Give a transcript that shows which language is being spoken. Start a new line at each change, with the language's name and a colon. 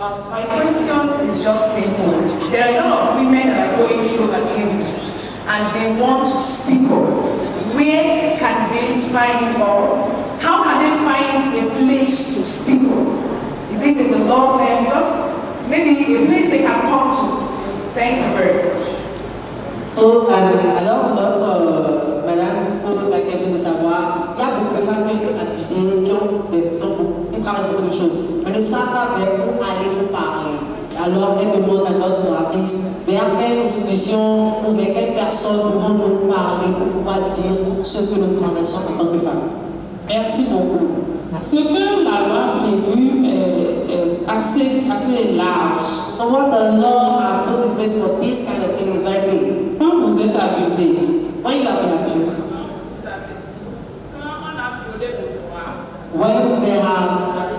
English: My question is just simple. There are a lot of women that are going through abuse and they want to speak up. Where can they find, or how can they find a place to speak up? Is it in the law firm? Just maybe a place they can come to. Thank you very much.
French: So, alors notre madame pose la question de savoir, il y a beaucoup de femmes qui ont été accusées, qui traversent beaucoup de choses, mais ne savent pas vers où aller pour parler. Alors elle demande à notre novice vers quelle institution ou vers quelle personne pouvons-nous parler pour pouvoir dire ce que nous traversons en tant que femmes. Merci beaucoup. Ce que la loi a prévu est assez large.
English: So what the law has put in place for this kind of thing is very big.
French: Quand vous êtes abusé,
English: when you have been abused, when they have